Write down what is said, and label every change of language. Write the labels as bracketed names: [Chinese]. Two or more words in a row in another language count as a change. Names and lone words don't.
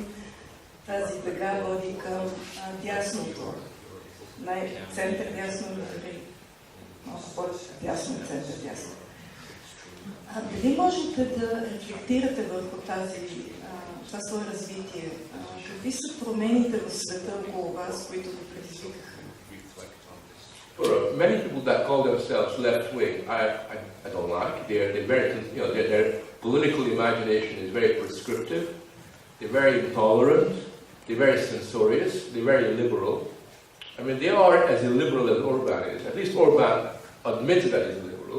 [Bulgarian] Тази бега води към дясното, център дясно или малко по-дясно и център дясно. Дали можете да рефлектирате върху това свое развитие? Какви са промените в света около вас, които го предизвикаха? [English] Many people that call themselves left wing, I don't like. Their political imagination is very prescriptive. They're very intolerant. They're very censorious. They're very illiberal. I mean, they are as illiberal as Orban is. At least Orban admits that he's illiberal.